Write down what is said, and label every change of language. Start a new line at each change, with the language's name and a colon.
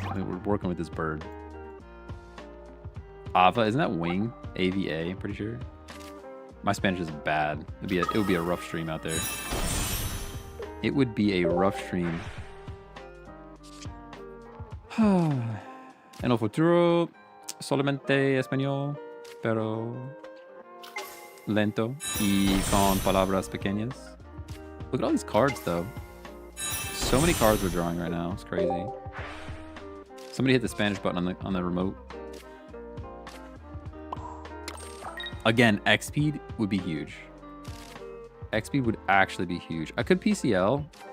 English: I mean, we're working with this bird. Ava, isn't that wing? AVA, I'm pretty sure. My Spanish is bad. It would be a rough stream out there. It would be a rough stream.
Spanish: En el futuro, solamente español, pero lento y con palabras pequeñas.
English: Look at all these cards, though. So many cards we're drawing right now. It's crazy. Somebody hit the Spanish button on the remote. Again, X-Speed would be huge. X-Speed would actually be huge. I could PCL.